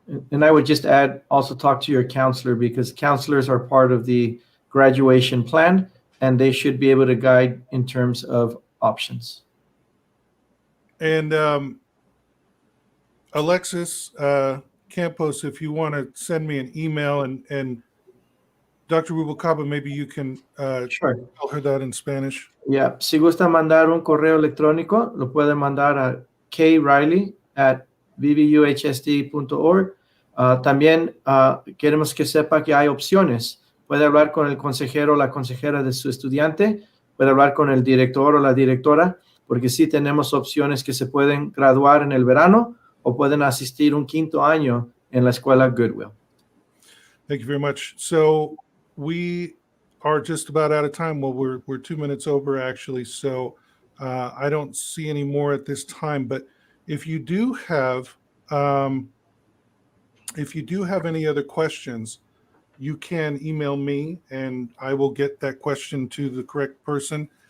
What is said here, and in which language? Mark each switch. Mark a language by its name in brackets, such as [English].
[English] And I would just add, also talk to your counselor, because counselors are part of the graduation plan, and they should be able to guide in terms of options. And Alexis Campos, if you want to send me an email, and Dr. Rubalcaba, maybe you can Sure. tell her that in Spanish. [Spanish] Yeah, si gusta mandar un correo electrónico, lo puede mandar a kriley@vvuhsd.org. También queremos que sepa que hay opciones. Puede hablar con el consejero o la consejera de su estudiante, puede hablar con el director o la directora, porque sí tenemos opciones que se pueden graduar en el verano o pueden asistir un quinto año en la escuela Goodwill. [English] Thank you very much. So we are just about out of time. Well, we're 2 minutes over actually. So I don't see any more at this time. But if you do have any other questions, you can email me and I will get that question to the correct person.